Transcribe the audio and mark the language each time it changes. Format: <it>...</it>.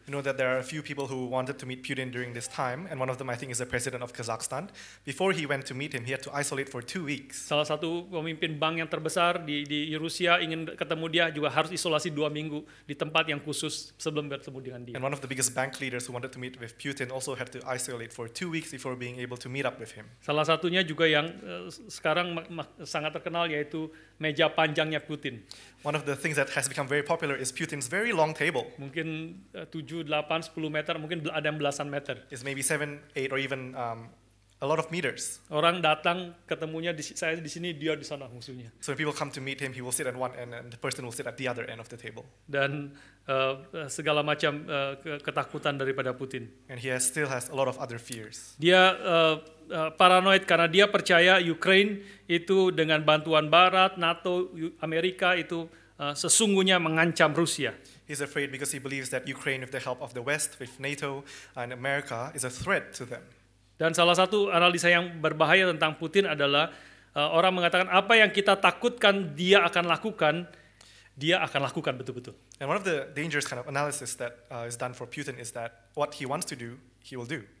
<en>You know that there are a few people who wanted to meet Putin during this time, and one of them I think is the president of Kazakhstan. Before he went to meet him, he had to isolate for 2 weeks.</en> <id>Salah satu pemimpin bank yang terbesar di Rusia ingin ketemu dia juga harus isolasi 2 minggu di tempat yang khusus sebelum bertemu dengan dia.</id> <en>And one of the biggest bank leaders who wanted to meet with Putin also had to isolate for 2 weeks before being able to meet up with him.</en> <id>Salah satunya juga yang sekarang sangat terkenal yaitu meja panjangnya Putin.</id> <en>One of the things that has become very popular is Putin's very long table.</en> <id>Mungkin 7, 8, 10 meter, mungkin ada yang belasan meter.</id> <en>It's maybe 7, 8, or even a lot of meters.</en> <id>Orang datang ketemunya saya di sini, dia di sana musuhnya.</id> <en>So when people come to meet him, he will sit at one end and the person will sit at the other end of the table.</en> <id>Dan segala macam ketakutan daripada Putin.</id> <en>And he still has a lot of other fears.</en> <id>Dia paranoid karena dia percaya Ukraine itu dengan bantuan Barat, NATO, Amerika itu sesungguhnya mengancam Rusia.</id> <en>He's afraid because he believes that Ukraine, with the help of the West, with NATO and America, is a threat to them.</en> <id>Dan salah satu analisa yang berbahaya tentang Putin adalah orang mengatakan apa yang kita takutkan dia akan lakukan betul-betul.</id> <en>And one of the dangerous kind of analysis that is done for Putin is that what he wants to do, he will do.</en>